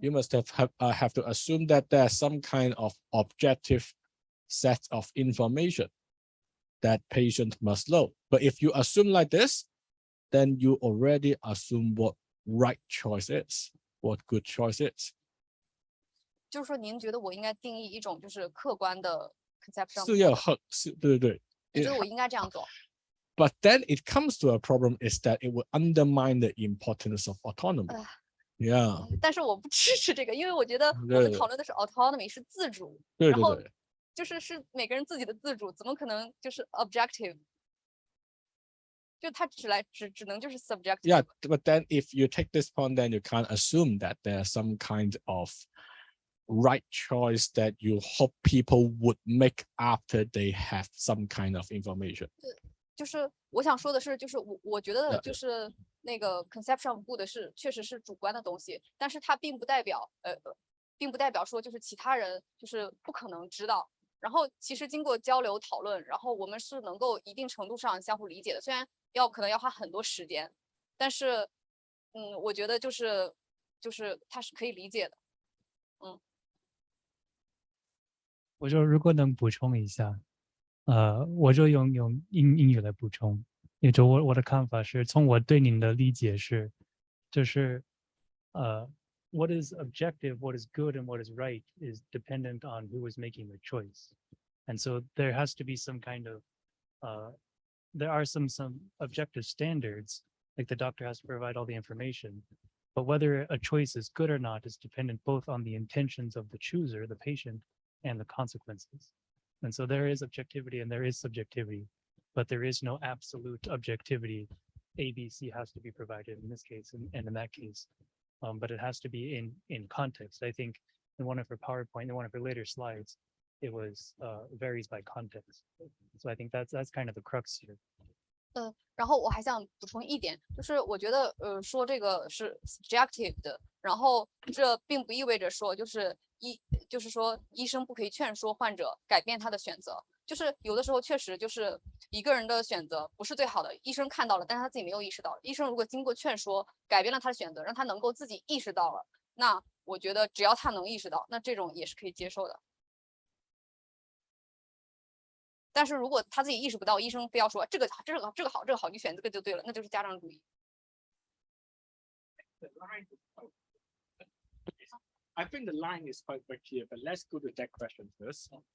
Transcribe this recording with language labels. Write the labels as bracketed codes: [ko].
[en] you must have to assume that there's some kind of objective set of information that patient must know. But if you assume like this, then you already assume what right choice is, what good choice is. [zh] 就是说，您觉得我应该定义一种就是客观的 conception？是要合，是对对对。你觉得我应该这样做？ [en] But then it comes to a problem is that it will undermine the importance of autonomy. 哎 Yeah. [zh] 但是我不支持这个，因为我觉得我们对讨论的是 autonomy， 是自主，对然后对对。是每个人自己的自主，怎么可能就是 objective？ 就它只能就是 subjective。 [en] Yeah, but then if you take this point, then you can't assume that there's some kind of right choice that you hope people would make after they have some kind of information. [zh] 就是我想说的是，就是我觉得 [en] Yeah, [zh] 就是那个 [en] conception of good [zh] 确实是主观的东西，但是它并不代表说就是其他人就是不可能知道。然后其实经过交流讨论，然后我们是能够一定程度上相互理解的，虽然可能要花很多时间，但是我觉得就是它是可以理解的。我就如果能补充一下，我就用英语来补充，也就我的看法是，从我对您的理解是，就是 [en] what is objective, what is good, and what is right is dependent on who is making the choice, and so there has to be some kind of there are some objective standards, like the doctor has to provide all the information, but whether a choice is good or not is dependent both on the intentions of the chooser, the patient, and the consequences. And so there is objectivity and there is subjectivity, but there is no absolute objectivity. A, B, C has to be provided in this case and in that case, but it has to be in context. I think in one of her PowerPoint, in one of her later slides, it was varies by context. So I think that's kind of the crux here. [zh] 然后我还想补充一点，就是我觉得说这个是 subjective 的，然后这并不意味着说就是说医生不可以劝说患者改变他的选择，就是有的时候确实就是一个人的选择不是最好的，医生看到了，但是他自己没有意识到。医生如果经过劝说改变了他的选择，让他能够自己意识到了，那我觉得只要他能意识到，那这种也是可以接受的。但是如果他自己意识不到，医生非要说这个好，你选这个就对了，那就是家长主义。 [en] I think the line is quite clear, but let's go to that question first.